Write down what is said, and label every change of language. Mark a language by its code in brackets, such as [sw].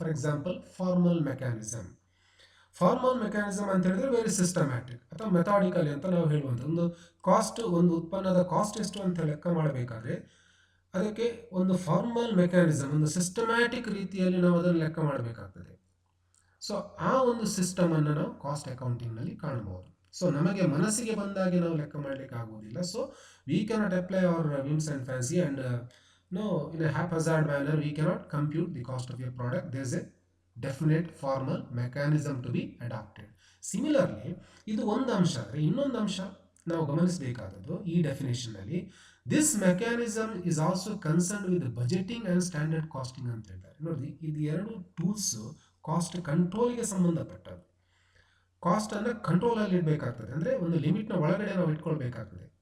[en] for example, [kn] formal mechanism. Formal mechanism ಅಂತ ಹೇಳಿದ್ರೆ [en] very systematic [kn] ಅಥವಾ ಮೆಥಾಡಿಕಲಿ ಅಂತ ನಾವು ಹೇಳುವಂಥ ಒಂದು ಕಾಸ್ಟ್, ಒಂದು ಉತ್ಪನ್ನದ ಕಾಸ್ಟ್ ಎಷ್ಟು ಅಂತ ಲೆಕ್ಕ ಮಾಡಬೇಕಾದ್ರೆ ಅದಕ್ಕೆ ಒಂದು ಫಾರ್ಮಲ್ ಮೆಕ್ಯಾನಿಸಮ್, ಒಂದು ಸಿಸ್ಟಮ್ಯಾಟಿಕ್ ರೀತಿಯಲ್ಲಿ ನಾವು ಅದನ್ನು ಲೆಕ್ಕ ಮಾಡಬೇಕಾಗ್ತದೆ. ಸೊ ಆ ಒಂದು ಸಿಸ್ಟಮನ್ನು ನಾವು ಕಾಸ್ಟ್ ಅಕೌಂಟಿಂಗ್ನಲ್ಲಿ ಕಾಣಬಹುದು. ಸೊ ನಮಗೆ ಮನಸ್ಸಿಗೆ ಬಂದಾಗೆ ನಾವು ಲೆಕ್ಕ ಮಾಡಲಿಕ್ಕೆ ಆಗುವುದಿಲ್ಲ. [en] So we cannot apply our whims and fancy and in a haphazard manner we cannot compute the cost of your product. There is a definite formal mechanism to be adopted. [kn] Similarly, ಇದು ಒಂದು ಅಂಶ. ಆದರೆ ಇನ್ನೊಂದು ಅಂಶ ನಾವು ಗಮನಿಸಬೇಕಾದದ್ದು ಈ ಡೆಫಿನೇಷನ್ನಲ್ಲಿ, [en] this mechanism is also concern with budgeting and standard costing [kn] ಅಂತ ಹೇಳ್ತಾರೆ. ನೋಡಿ, ಇದು ಎರಡು ಟೂಲ್ಸ್ ಕಾಸ್ಟ್ ಕಂಟ್ರೋಲ್ಗೆ ಸಂಬಂಧಪಟ್ಟದ್ದು. ಕಾಸ್ಟನ್ನು ಕಂಟ್ರೋಲಲ್ಲಿ ಇಡಬೇಕಾಗ್ತದೆ, ಅಂದರೆ ಒಂದು ಲಿಮಿಟ್ನ ಒಳಗಡೆ ನಾವು ಇಟ್ಕೊಳ್ಬೇಕಾಗ್ತದೆ.